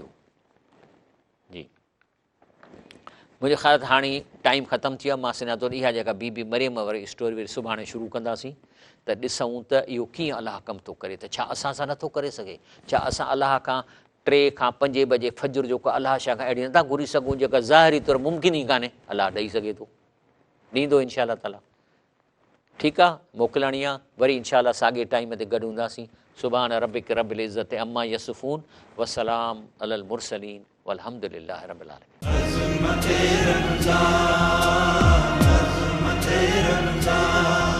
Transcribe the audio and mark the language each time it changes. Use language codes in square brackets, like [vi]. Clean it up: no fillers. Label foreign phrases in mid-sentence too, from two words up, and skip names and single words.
[sd] जी मुंहिंजे ख़्याल हाणे टाइम ख़तमु थी वियो आहे, मां सञा थो इहा जेका बीबी मरियम वारी स्टोरी वरी सुभाणे शुरू कंदासीं, त ॾिसूं त इहो कीअं अलाह कमु थो करे, त छा असां सां नथो करे सघे, छा असां अलाह खां 3 खां 5 बजे फजर जो को अलाह शा खां अहिड़ी नथा घुरी सघूं जेका ज़ाहिरी तौरु मुमकिन ई कान्हे, अलाह ॾेई सघे थो, ॾींदो [ar] إن شاء الله تعالى. [sd] ठीकु आहे, मोकिलणी आहे, वरी [ar] إن شاء الله [sd] साॻे टाइम ते गॾु हूंदासीं। [ar] سبحان ربك رب العزة عما يصفون وسلام على المرسلين والحمد لله رب العالمين.